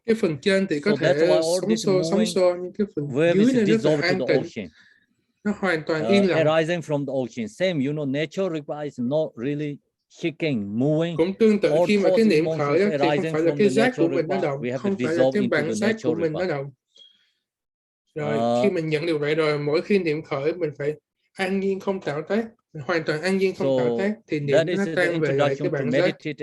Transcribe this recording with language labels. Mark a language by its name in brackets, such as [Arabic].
[Vietnamese] Cái phần trên thì có thể sóng xô, nhưng cái phần dưới này rất là an tĩnh. Nó hoàn toàn yên lặng. [English] Arising from the ocean, same, natural Rigpa is not really shaking, moving. [Vietnamese] Cũng tương tự khi mà cái niệm khởi đó, thì không phải là cái giác của mình nó động, không phải là cái bản giác của mình nó động. Rồi khi mình nhận được vậy rồi, mỗi khi niệm khởi mình phải an nhiên không tạo tác, hoàn toàn an nhiên không tạo tác, thì niệm nó tan về lại cái bản giác.